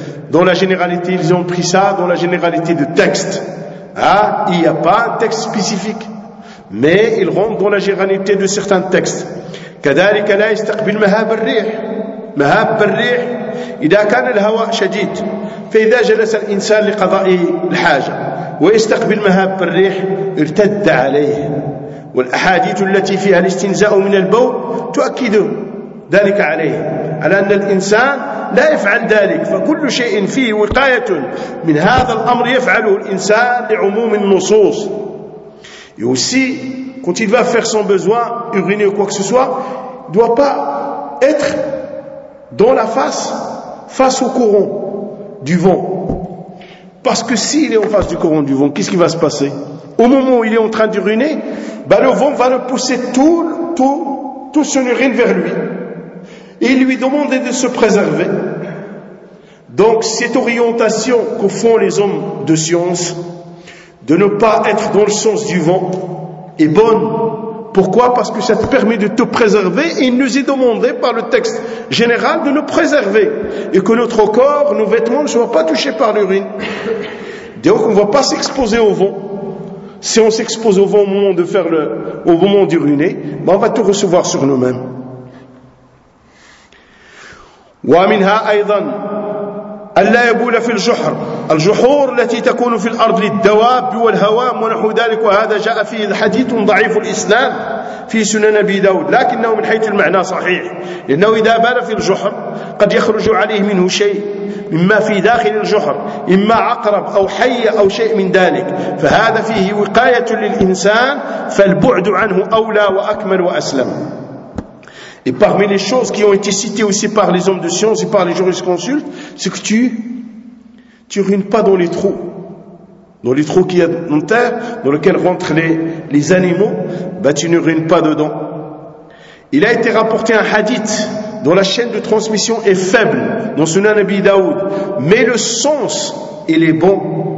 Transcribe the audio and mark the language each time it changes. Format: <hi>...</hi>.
<fr>Dans la généralité, ils ont pris ça dans la généralité de textes. Hein, il n'y a pas un texte spécifique, mais ils rentrent dans la généralité de certains textes.</fr> <ar>كذلك لا يستقبل مهاب الريح. مهاب الريح إذا كان الهواء شديد فإذا جلس الإنسان لقضاء الحاجة ويستقبل مهاب الريح ارتد عليه. والأحاديث التي فيها الاستنزاء من البول تؤكد ذلك عليه، على أن الإنسان لا يفعل ذلك، فكل شيء فيه وقاية من هذا الأمر يفعله الإنسان لعموم النصوص.</ar> <fr>Et aussi, quand il va faire son besoin, uriner ou quoi que ce soit, il ne doit pas être dans la face au courant du vent. Parce que s'il est en face du courant du vent, qu'est-ce qui va se passer? Au moment où il est en train d'uriner, ben le vent va le pousser tout son urine vers lui. Et il lui demande de se préserver. Donc cette orientation que font les hommes de science, de ne pas être dans le sens du vent, est bonne. Pourquoi? Parce que ça te permet de te préserver. Et il nous est demandé par le texte général de nous préserver. Et que notre corps, nos vêtements ne soient pas touchés par l'urine. Donc on ne va pas s'exposer au vent. Si on s'expose au vent au moment d'uriner, ben on va tout recevoir sur nous-mêmes.</fr> <ar>ومنها أيضا ألا يبول في الجحر. الجحور التي تكون في الأرض للدواب والهوام ونحو ذلك، وهذا جاء فيه حديث ضعيف الإسناد في سنن أبي داود، لكنه من حيث المعنى صحيح، لأنه إذا بال في الجحر قد يخرج عليه منه شيء مما في داخل الجحر، إما عقرب أو حية أو شيء من ذلك، فهذا فيه وقاية للإنسان، فالبعد عنه أولى وأكمل وأسلم.</ar> <fr>Et parmi les choses qui ont été citées aussi par les hommes de science et par les jurisconsultes, c'est que tu ruines pas dans les trous. Dans les trous qu'il y a en terre, dans lesquels rentrent les animaux, bah tu ne ruines pas dedans. Il a été rapporté un hadith dont la chaîne de transmission est faible, dans Sunan Abi Daoud, mais le sens, il est bon.</fr>